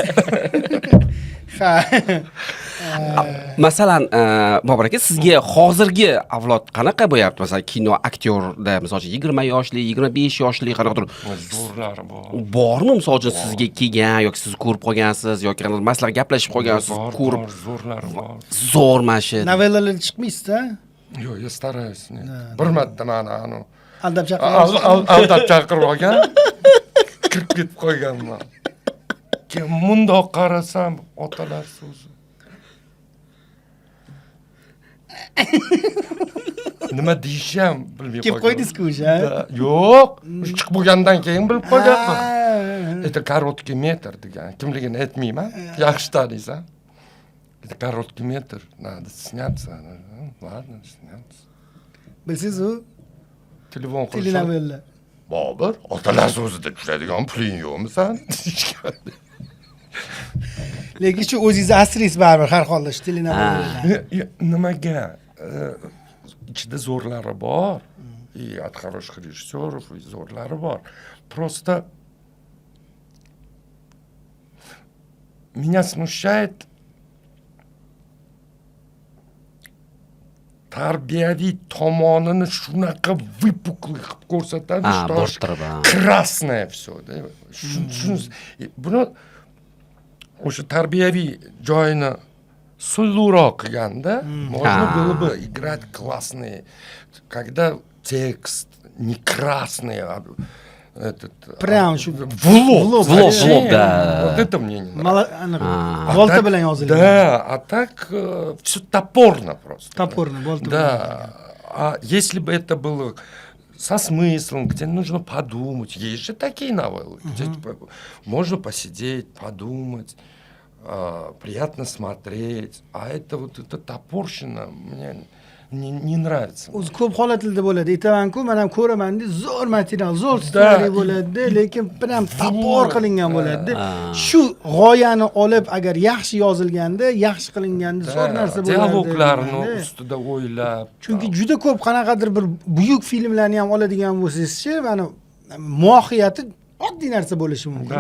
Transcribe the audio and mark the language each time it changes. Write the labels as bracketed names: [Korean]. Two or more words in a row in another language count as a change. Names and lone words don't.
[Uzbek] Masalan, Bobur aka, sizga hozirgi avlod qanaqa bo'yapti? Masalan, kino aktyorda, masalan, 20 yoshli, 25 yoshli qanaqadir zo'rlari bor. Bormi, masalan, sizga kelgan yoki siz ko'rib qolgansiz yoki maslahat gaplashib qolgansiz, ko'rib zo'rlari bor. Zo'rmashi. Novellalar chiqmaysiz-da? Yo'q, [Russian] я стараюсь. [Uzbek] Bir marta meni Aldab chaqirib olgan. Kirib ketib qo'yganman. Keyin mundoq qarasam, otalar so'zi. Nima deyishim bilmay qoldim. Kelib qo'ydingiz-ku o'sha? Yo'q, chiqib bo'lgandan keyin bilib qolganman. [Russian] Это короткий метр [Uzbek] degan. Kimligini aytmayman. Yaxshi taniysan. [Russian] Это короткий метр, надо сняться. Ладно, сняться. [Uzbek] Bilsiz-ku? Telefon qilib. Telenovella. Bobur, otalar so'zida tushadigan puling yo'qmi san? Lekin shu o'zingizni asringiz baribir har holda shu telenovella. Nimaga? Ichida zo'rlari bor. [Russian] И от хороших режиссеров, и [Uzbek] zo'rlari bor. [Russian] Просто меня смущает [Uzbek] tarbiyaviy tomonini shunaqa выпуклый qilib ko'rsatadi, [Russian] что красное всё, да. [Uzbek] Buni o'sha tarbiyaviy joyini suluroq qilganda, [Russian] можно было бы играть классные, когда текст не красный, а этот [Uzbek] Прям shu [Russian] влог, да. Вот это мне не нравится. [Uzbek] Volta bilan yozilgan. [Russian] Да, а так все топорно просто. Топорно, volta. Да. А если бы это было со смыслом, где нужно подумать, есть же такие новеллы, где можно посидеть, подумать, приятно смотреть, а это вот эта топорщина мне не nравится. [Uzbek] o'zi ko'p holatlarda bo'ladi. Aytaman-ku, men ham ko'raman-da, zo'r material, zo'r ssenariy bo'ladi, lekin prям topor qilingan bo'ladi. Shu g'oyani olib agar yaxshi yozilganda, yaxshi qilinganda zo'r narsa bo'ladi. Dialoglarni ustida o'ylab. Chunki juda ko'p qanaqadir bir buyuk filmlarni ham oladigan bo'lsangiz-chi, mana mohiyati oddiy narsa bo'lishi mumkin.